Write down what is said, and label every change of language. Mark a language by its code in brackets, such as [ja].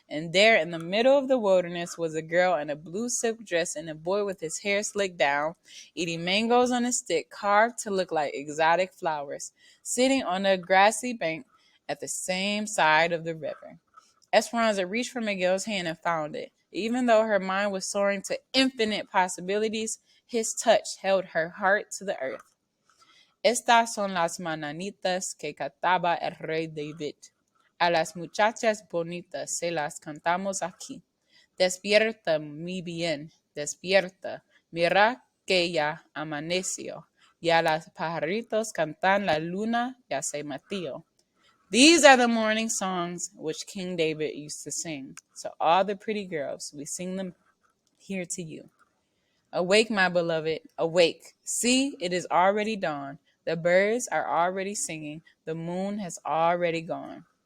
[en] And there in the middle of the wilderness was a girl in a blue silk dress and a boy with his hair slicked down, eating mangoes on a stick carved to look like exotic flowers, sitting on a grassy bank at the same side of the river. Esperanza reached for Miguel's hand and found it. Even though her mind was soaring to infinite possibilities, his touch held her heart to the earth. [es] Estas son las mananitas que cantaba el rey David. A las muchachas bonitas se las cantamos aquí. Despierta, mi bien, despierta. Mira que ya amaneció. Ya las pajaritos cantan, la luna ya se metió. [en] These are the morning songs which King David used to sing. So all the pretty girls, we sing them here to you. Awake, my beloved, awake. See, it is already dawn. The birds are already singing. The moon has already gone.